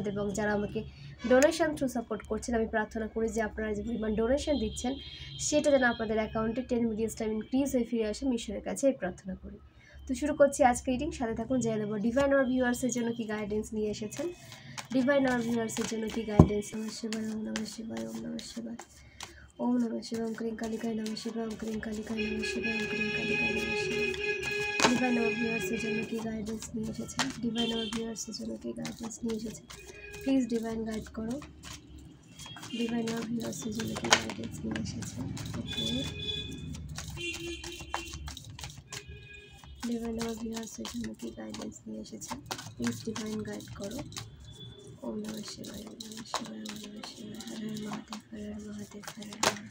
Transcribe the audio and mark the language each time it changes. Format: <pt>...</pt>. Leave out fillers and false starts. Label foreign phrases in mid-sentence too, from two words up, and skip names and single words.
<bn>এবং যারা আমাকে</bn> <en>donation through support</en> <bn>করছেন, আমি প্রার্থনা করি যে আপনারা যে পরিমাণ ডোনেশন দিচ্ছেন সেটা যেন আপনাদের অ্যাকাউন্টে 10</bn> <en>million time increase</en> <bn>হয়ে ফিরে আসে। আমি ঈশ্বরের কাছে এই প্রার্থনা করি। তো শুরু করছি আজকে রিডিং, সাথে থাকুন। জেনে নেব</bn> <en>divine hour</en> <bn>ভিউয়ার্সের জন্য কি গাইডেন্স নিয়ে এসেছেন।</bn> <en>divine hour</en> <bn>ভিউয়ার্সের জন্য কি গাইডেন্স।</bn> <sa>নমঃ শিবায়, ওম নমঃ শিবায়, ওম নমঃ শিবায়, ওম নমঃ শিবায়, ওম ক্রিং কালিকায় নমঃ শিবায়, ওম ক্রিং কালিকায় নমঃ শিবায়, ওম ক্রিং কালিকায় নমঃ শিবায়।</sa> <en>divine hour</en> <bn>ভিউয়ার্সের জন্য কি গাইডেন্স নিয়ে এসেছেন।</bn> <en>divine hour</en> <bn>ভিউয়ার্সের জন্য কি গাইডেন্স নিয়ে এসেছেন।</bn> <en>please divine guide</en> <bn>করো।</bn> <en>divine hour</en> <bn>ভিউয়ার্সের জন্য কি গাইডেন্স নিয়ে এসেছেন। ওকে,</bn> <en>divine hour</en> <bn>ভিউয়ার্সের জন্য কি গাইডেন্স নিয়ে এসেছেন।</bn> <en>please divine guide</en> <sa>করো। ওম নমঃ শিবায়, ওম নমঃ শিবায়, ওম নমঃ শিবায়, হর হর মহাদেব, হর হর মহাদেব, হর হর মহাদেব।</sa>